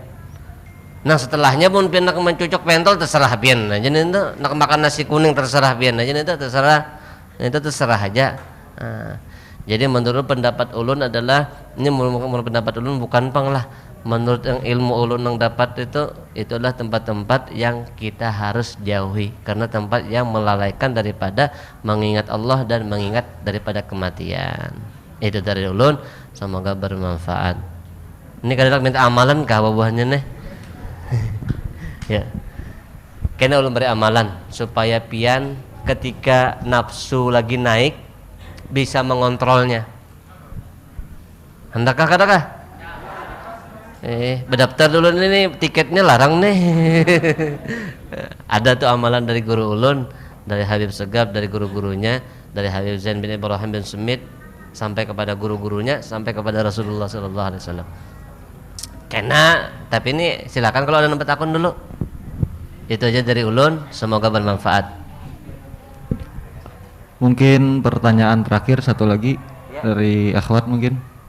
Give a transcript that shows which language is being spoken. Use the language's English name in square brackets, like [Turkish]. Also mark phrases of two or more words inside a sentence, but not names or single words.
[Banjar] Nah setelahnya pun pian nak mencucuk pentol terserah pian. Nah jadi itu nak makan nasi kuning terserah pian. [Indonesian] Nah jadi itu terserah. Itu terserah aja. Jadi menurut pendapat ulun adalah ini menurut pendapat ulun bukan pang lah menurut yang ilmu ulun yang dapat itu adalah tempat-tempat yang kita harus jauhi, karena tempat yang melalaikan daripada mengingat Allah dan mengingat daripada kematian. Itu dari ulun, semoga bermanfaat. Ini kadang minta amalan kah buahnya nih? Ya. Kena ulun beri amalan supaya pian ketika nafsu lagi naik bisa mengontrolnya. Hendakkah katakan? Berdaftar dulu ini tiketnya larang nih. Ada tuh amalan dari guru ulun, dari Habib Segaf, dari guru-gurunya, dari Habib Zain bin Ibrahim bin Sumit, sampai kepada guru-gurunya, sampai kepada Rasulullah [Arabic] sallallahu alaihi wasallam. [Indonesian] Kena, tapi ini silakan kalau ada nomor akun dulu. Itu aja dari ulun, semoga bermanfaat. Mungkin pertanyaan terakhir satu lagi ya, dari akhwat mungkin.